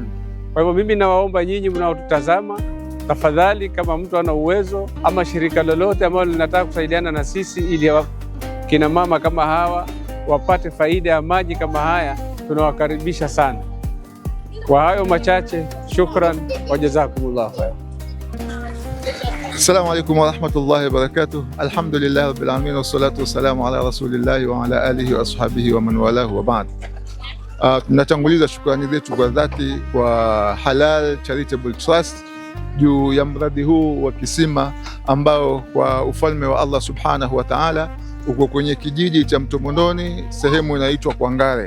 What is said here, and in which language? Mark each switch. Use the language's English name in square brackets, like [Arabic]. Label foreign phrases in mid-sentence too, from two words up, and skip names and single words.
[Swahili] Kwa hivyo mimi nawaomba nyinyi mnaotutazama, tafadhali, kama mtu ana uwezo ama shirika lolote ambalo linataka kusaidiana na sisi ili kina mama kama hawa wapate faida ya maji kama haya, tunawakaribisha sana. Kwa hayo machache, [Arabic] شكرا وجزاكم الله خير. السلام عليكم ورحمة الله وبركاته. الحمد لله رب العالمين والصلاة والسلام على رسول الله وعلى آله وأصحابه ومن والاه وبعد. [Swahili] Tunatanguliza shukrani zetu kwa dhati kwa Halal Charitable Trust juu ya mradi huu wa kisima ambao kwa ufalme wa Allah [Arabic] سبحانه وتعالى [Swahili] uko kwenye kijiji cha Mto Mondoni, sehemu inaitwa Kwangare.